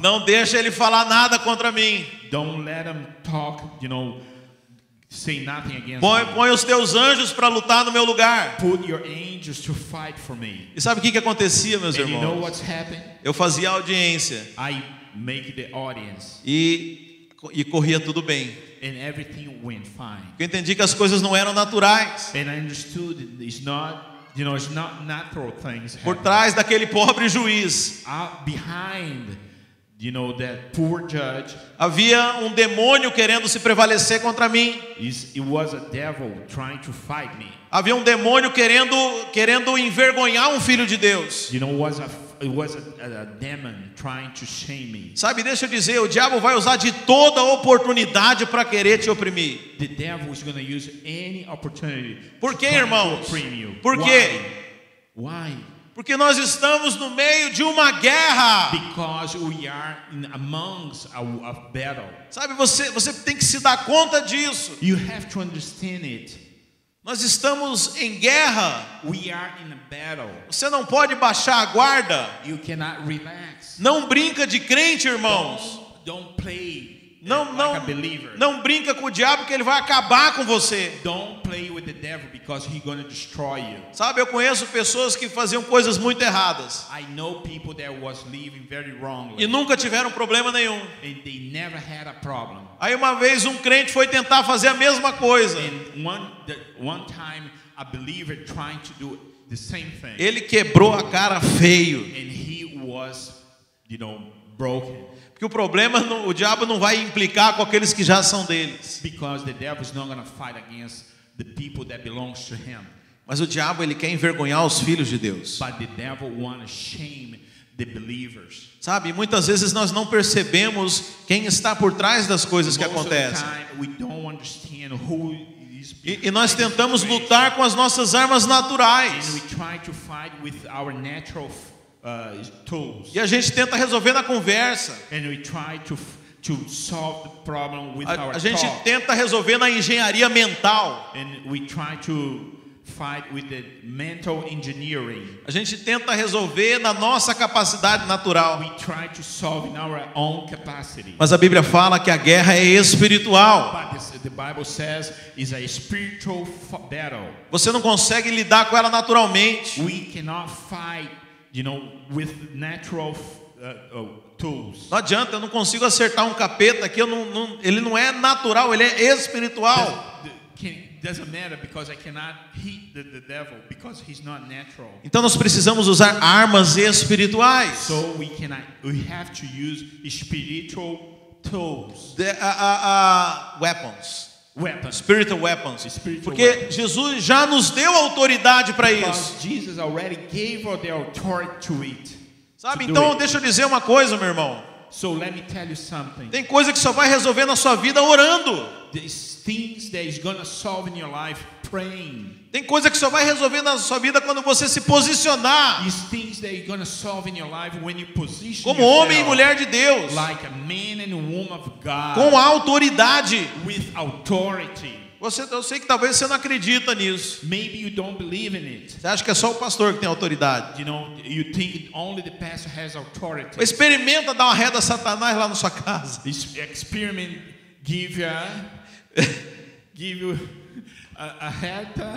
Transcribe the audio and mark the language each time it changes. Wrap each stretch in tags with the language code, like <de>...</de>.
<pt>Não deixa ele falar nada contra mim.</pt> <en>Don't let him talk, say nothing against me.</en> <pt>Põe os teus anjos para lutar no meu lugar.</pt> <en>Put your angels to fight for me.</en> <pt>E sabe o que acontecia, meus</pt> <en>And</en> <pt>irmãos?</pt> <en>you know what's happened?</en> <pt>Eu fazia a audiência.</pt> <en>I make the audience.</en> <pt>E corria tudo bem.</pt> <en>And everything went fine.</en> <pt>Eu entendi que as coisas não eram naturais.</pt> <en>And I understood it's not, it's not natural things.</en> <pt>Por trás daquele pobre juiz,</pt> <en>Behind You know, that poor judge,</en> <pt>Havia um demônio querendo se prevalecer contra mim.</pt> <en>it was a devil trying to fight me.</en> <pt>Havia um demônio querendo envergonhar um filho de Deus.</pt> <en>You know, it was a demon trying to shame me.</en> <pt>Sabe, deixa eu dizer, o diabo vai usar de toda oportunidade para querer te oprimir.</pt> <en>The devil is going to use any opportunity.</en> <pt>Por quê,</pt> <en>to try to</en> <pt>irmãos?</pt> <en>opprime you.</en> <pt>Por quê?</pt> <en>Why?</en> <pt>Porque nós estamos no meio de uma guerra.</pt> <en>Because we are amongst a battle.</en> <pt>Sabe, você tem que se dar conta disso.</pt> <en>You have to understand it.</en> <pt>Nós estamos em guerra.</pt> <en>We are in a battle.</en> <pt>Você não pode baixar a guarda.</pt> <en>You cannot relax.</en> <pt>Não brinca de crente, irmãos.</pt> <en>Don't play</en> <pt>Não,</pt> <en>like a believer.</en> <pt>não brinca com o diabo que ele vai acabar com você.</pt> <en>Don't play with the devil because he's going to destroy you.</en> <pt>Sabe, eu conheço pessoas que faziam coisas muito erradas</pt> <en>I know people that was living very wrongly.</en> <pt>e nunca tiveram problema nenhum.</pt> <en>And they never had a problem.</en> <pt>Aí uma vez um crente foi tentar fazer a mesma coisa.</pt> <en>And one time a believer trying to do the same thing.</en> <pt>Ele quebrou a cara feio.</pt> <en>And he was, broken.</en> <pt>Porque o problema, o diabo não vai implicar com aqueles que já são deles.</pt> <en>Because the devil is not going to fight against the people that belongs to him.</en> <pt>Mas o diabo, ele quer envergonhar os filhos de Deus.</pt> <en>But the devil want to shame the believers.</en> <pt>Sabe, muitas vezes nós não percebemos quem está por trás das coisas que acontecem.</pt> <en>We don't understand who is</en> <pt>E nós tentamos lutar com as nossas armas</pt> <en>and</en> <pt>naturais.</pt> <en>we try to fight with our natural tools.</en> <pt>E a gente tenta resolver na conversa.</pt> <en>And we try to solve the problem with our</en> <pt>A gente</pt> <en>talk.</en> <pt>tenta resolver na engenharia mental.</pt> <en>And we try to fight with the mental engineering.</en> <pt>A gente tenta resolver na nossa capacidade natural.</pt> <en>We try to solve in our own capacity.</en> <pt>Mas a Bíblia fala que a guerra é espiritual.</pt> <en>But the Bible says is a spiritual battle.</en> <pt>Você não consegue lidar com ela naturalmente.</pt> <en>We cannot fight, with natural tools.</en> <pt>Não adianta, eu não consigo acertar um capeta aqui. Ele não é natural, ele é espiritual.</pt> <en>Doesn't matter because I cannot hit the devil because he's not natural.</en> <pt>Então nós precisamos usar armas espirituais.</pt> <en>So we have to use spiritual tools. Weapons. Weapons. Spiritual weapons. Spiritual</en> <pt>Porque</pt> <en>weapons.</en> <pt>Jesus já nos deu autoridade para isso.</pt> <en>Because Jesus already gave us the authority to it.</en> <pt>Sabe?</pt> <en>To do</en> <pt>Então</pt> <en>it.</en> <pt>deixa eu dizer uma coisa, meu irmão.</pt> <en>So let me tell you something.</en> <pt>Tem coisa que só vai resolver na sua vida orando.</pt> <en>There's things that is gonna solve in your life praying.</en> <pt>Tem coisa que só vai resolver na sua vida quando você se posicionar</pt> <en>These things that you're gonna solve in your life when you position</en> <pt>como</pt> <en>yourself</en> <pt>homem e mulher de Deus,</pt> <en>like a man and a woman of God</en> <pt>com autoridade.</pt> <en>with authority.</en> <pt>Eu sei que talvez você não acredita nisso.</pt> <en>Maybe you don't believe in it.</en> <pt>Você acha que é só o pastor que tem autoridade.</pt> <en>You think only the pastor has authority.</en> <pt>Experimenta dar uma reda a Satanás lá na sua casa.</pt> <en>This experiment give you a head.</en>